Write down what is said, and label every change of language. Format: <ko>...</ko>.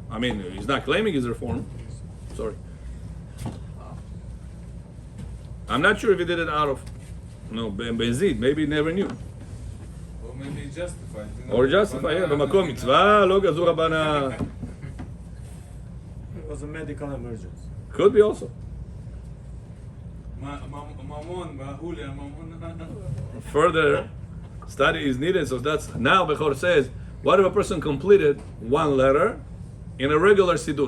<en>I mean, he's not claiming his reform. Sorry. I'm not sure if he did it out of, benzid. Maybe he never knew. Or maybe justified. Or justified, yeah.</en> <he>במקום מצווה, לא גזור רבנה.</he> <en>It was a medical emergency. Could be also. Mamon, Bahuli, Mamon. Further study is needed, so that's now Bechor says, what if a person completed one letter in a regular Siddur?</en>